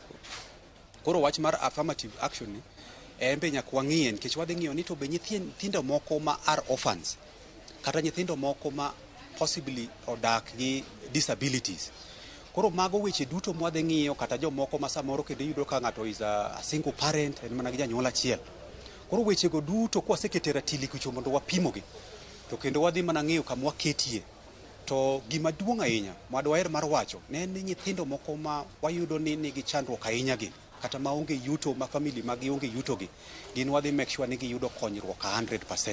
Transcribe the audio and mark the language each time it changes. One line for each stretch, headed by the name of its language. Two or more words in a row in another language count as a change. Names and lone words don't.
Luo (Kenya and Tanzania): Koro wach mar
English: affirmative action
Luo (Kenya and Tanzania): ni be nyak wang'iye nikech wadhi ng'iyo ni
English: to be
Luo (Kenya and Tanzania): nyithindo moko ma
English: are orphans
Luo (Kenya and Tanzania): kata nyithindo moko ma possibly odak gi disabilities. Koro mago weche duto mwadhi ng'iyo kata jomoko ma samoro kendo yudo ka ng'ato
English: is a single parent
Luo (Kenya and Tanzania): en mana gi janyuol achiel. Koro weche go duto kwasekete ratili kucho mondo wapimogi to kendo wadhi mana ng'iyo kama waketie. To gima duong' ahinya madwaer mar wacho ne ni nyithindo moko ma wayudo ni nigi chandruok ahinya gi kata maonge yuto ma family magi onge yuto gi gin wadhi
English: make sure
Luo (Kenya and Tanzania): ni giyudo konyruok 100%.